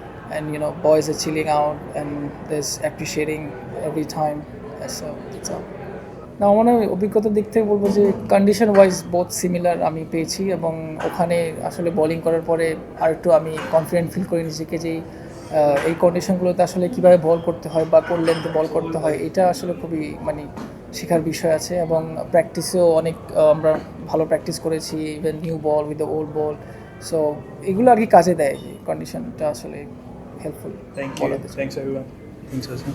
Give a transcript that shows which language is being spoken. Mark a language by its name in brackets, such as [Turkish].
[English] And boys are chilling out and there's appreciating every time. So that's all. [Bangla] না, আমার অভিজ্ঞতার দিক থেকে বলবো যে কন্ডিশন ওয়াইজ বোথ সিমিলার আমি পেয়েছি, এবং ওখানে আসলে বোলিং করার পরে আরেকটু আমি কনফিডেন্ট ফিল করি নিজেকে যে এই কন্ডিশনগুলোতে আসলে কীভাবে বল করতে হয় বা কোন লেন্থে বল করতে হয়, এটা আসলে খুবই শেখার বিষয় আছে। এবং প্র্যাকটিসেও অনেক আমরা ভালো প্র্যাকটিস করেছি, [English] Even new ball with the old ball. [Bangla] So এগুলো আর কি কাজে দেয়, যে কন্ডিশনটা আসলে helpful. [English] Thank you. Thanks everyone. Thanks, Hassan.